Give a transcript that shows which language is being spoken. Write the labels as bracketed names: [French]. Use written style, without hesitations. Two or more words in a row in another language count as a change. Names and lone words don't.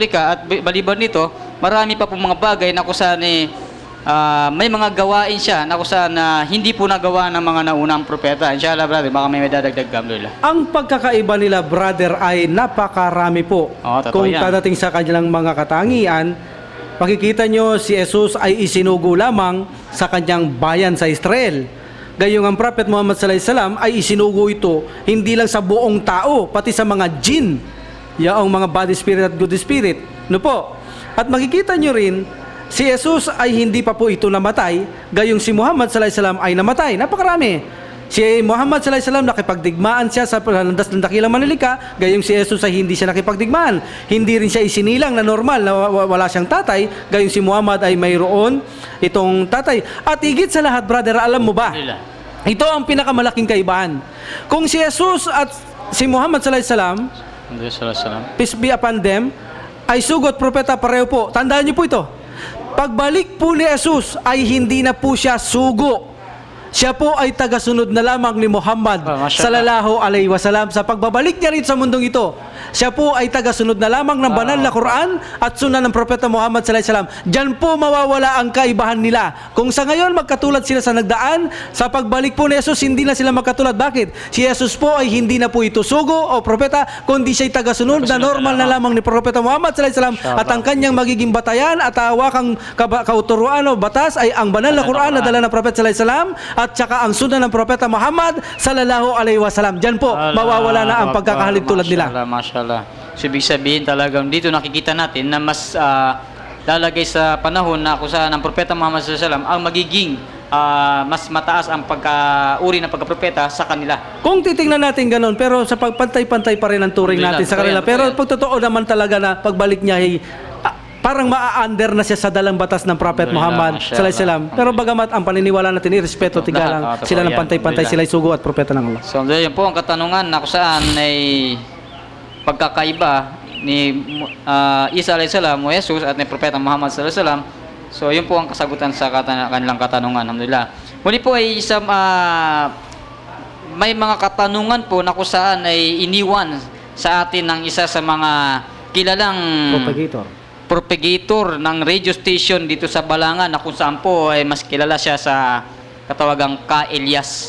[Filipino] At baliban nito, marami pa po mga bagay na kung saan may mga gawain siya na kung saan hindi po nagawa ng mga naunang propeta. Inshallah, brother, baka may dadagdag ka. Ang pagkakaiba nila, brother, ay napakarami po. Kung kadating sa kanilang mga katangian, makikita nyo si Jesus ay isinugo lamang sa kanyang bayan sa Israel. Gayong ang Prophet Muhammad [Arabic] صلى الله عليه وسلم [Filipino] ay isinugo ito hindi lang sa buong tao, pati sa mga jinn, yaong mga [English] body spirit [Filipino] at [English] good spirit. [Filipino] No po. At makikita nyo rin, si Jesus ay hindi pa po ito namatay, gayong si Muhammad [Arabic] صلى الله عليه وسلم [Filipino] ay namatay. Napakarami. Si Muhammad [Arabic] صلى الله عليه وسلم [Filipino] nakipagdigmaan siya sa landas ng dakilang manlilika, gayong si Jesus ay hindi siya nakipagdigmaan. Hindi rin siya isinilang na normal na wala siyang tatay, gayong si Muhammad ay mayroon itong tatay. At higit sa lahat, brother, alam mo ba? Ito ang pinakamalaking kaibahan. Kung si Jesus at si Muhammad [Arabic] صلى الله عليه وسلم, [English] peace be upon them, [Filipino] ay sugot propeta pareho po. Tandaan niyo po ito. Pagbalik po ni Jesus ay hindi na po siya sugo. Siya po ay tagasunod na lamang ni Muhammad [Arabic] صلى الله عليه وسلم. [Filipino] Sa pagbabalik niya rin sa mundong ito, siya po ay tagasunod na lamang ng banal na Quran at sunnah ng Propeta Muhammad [Arabic] صلى الله عليه وسلم. [Filipino] Diyan po mawawala ang kaibahan nila. Kung sa ngayon magkatulad sila sa nagdaan, sa pagbalik po ni Jesus hindi na sila magkatulad. Bakit? Si Jesus po ay hindi na po ito sugo o propeta, kundi siya'y tagasunod na normal na lamang ni Propeta Muhammad [Arabic] صلى الله عليه وسلم. [Filipino] At ang kanyang magiging batayan at hawakang kauturuan o batas ay ang banal na Quran na dala ng Propeta [Arabic] صلى الله عليه وسلم [Filipino] at saka ang sunnah ng Propeta Muhammad [Arabic] صلى الله عليه وسلم. [Filipino] Diyan po mawawala na ang pagkakahalid tulad nila. Mashallah. So, ibig sabihin talagang dito nakikita natin na mas lalagay sa panahon na kung saan ang Propeta Muhammad [Arabic] صلى الله عليه وسلم [Filipino] ang magiging mas mataas ang pagkauri ng pagkapropeta sa kanila. Kung titingnan natin ganun, pero sa pagpantay-pantay pa rin ang turing natin sa kanila. Pero pag totoo naman talaga na pagbalik niya ay parang maa-under na siya sa dalang batas ng Prophet Muhammad [Arabic] صلى الله عليه وسلم. [Filipino] Pero bagamat ang paniniwala natin irespeto tigalang sila ng pantay-pantay, sila ay sugo at propeta ng Allah. So yun po ang katanungan na kung saan ay pagkakaiba ni Isa [Arabic] عليه السلام [Filipino] o Jesus at ni Propeta Muhammad [Arabic] صلى الله عليه وسلم. [Filipino] So yun po ang kasagutan sa kanilang katanungan. Alhamdulillah. Muli po ay may mga katanungan po na kung saan ay iniwan sa atin ng isa sa mga kilalang propagator ng radio station dito sa Balangan, na kung saan po ay mas kilala siya sa katawagang Ka Elias.